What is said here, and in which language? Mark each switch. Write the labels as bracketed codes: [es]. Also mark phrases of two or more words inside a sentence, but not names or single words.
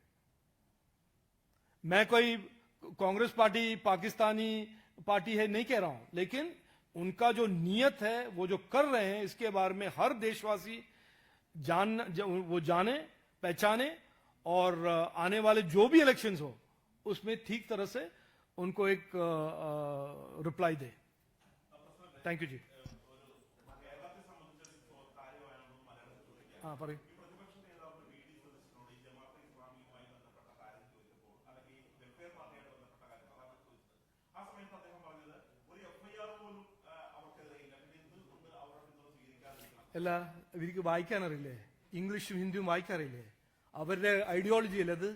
[hi] मैं कोई कांग्रेस पार्टी पाकिस्तानी पार्टी है नहीं कह रहा हूं, लेकिन उनका जो नियत है, वो जो कर रहे हैं, इसके बारे में हर देशवासी वो जाने, पहचाने और आने वाले जो भी इलेक्शंस हो उसमें ठीक तरह से उनको एक रिप्लाई दे. [en] thank you [hi] जी. हाँ പറയൂ. [ml] അല്ല, ഇവർക്ക് വായിക്കാനറിയില്ലേ? ഇംഗ്ലീഷും ഹിന്ദിയും വായിക്കാറില്ലേ? അവരുടെ ഐഡിയോളജി അല്ലേ അത്?